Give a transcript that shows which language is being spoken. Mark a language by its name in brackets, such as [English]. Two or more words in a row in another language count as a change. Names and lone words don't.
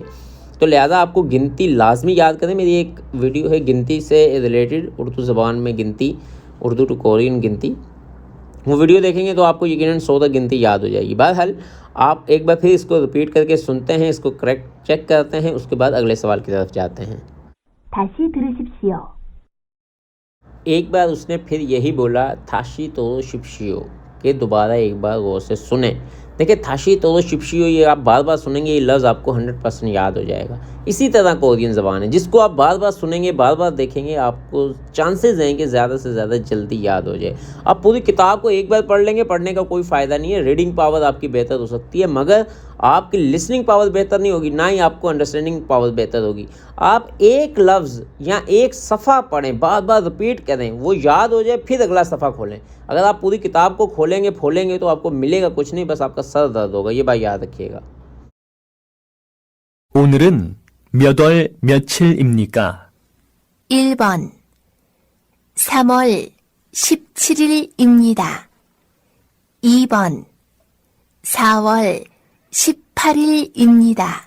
[Urdu] تو لہٰذا آپ کو گنتی لازمی یاد کریں۔ میری ایک ویڈیو ہے گنتی سے ریلیٹڈ، اردو زبان میں گنتی، اردو [English] to Korean [Urdu] گنتی، وہ ویڈیو دیکھیں گے تو آپ کو یقیناً 100 تک گنتی یاد ہو جائے گی. بہرحال آپ ایک بار پھر اس کو ریپیٹ کر کے سنتے ہیں، اس کو [English] correct check [Urdu] کرتے ہیں، اس کے بعد اگلے سوال کی طرف جاتے ہیں. [Korean] 다시 들으십시오. [Urdu] ایک بار اس نے پھر یہی بولا, [Korean] 다시 들으십시오, [Urdu] ، کہ دوبارہ ایک بار غور سے سنے. دیکھیے [Korean] 다시 들으십시오, [Urdu] ، یہ آپ بار بار سنیں گے، یہ لفظ آپ کو 100% یاد ہو جائے گا. اسی طرح کورین زبان ہے، جس کو آپ بار بار سنیں گے، بار بار دیکھیں گے، آپ کو چانسز ہیں کہ زیادہ سے زیادہ جلدی یاد ہو جائے. آپ پوری کتاب کو ایک بار پڑھ لیں گے، پڑھنے کا کوئی فائدہ نہیں ہے. [English] reading power [Urdu] آپ کی بہتر ہو سکتی ہے، مگر آپ کی [English] listening power [Urdu] بہتر نہیں ہوگی، نہ ہی آپ کو [English] understanding power [Urdu] بہتر ہوگی. آپ ایک لفظ یا ایک صفحہ پڑھیں، بار بار ریپیٹ کریں، وہ یاد ہو جائے، پھر اگلا صفحہ کھولیں. اگر آپ پوری کتاب کو کھولیں گے فولیں گے تو آپ کو ملے گا کچھ نہیں، بس آپ کا سر درد ہوگا. یہ بات یاد رکھیے گا. [Korean] 오늘은 몇 월 며칠입니까? 1번 3월 17일입니다. 2번 4월 18일입니다.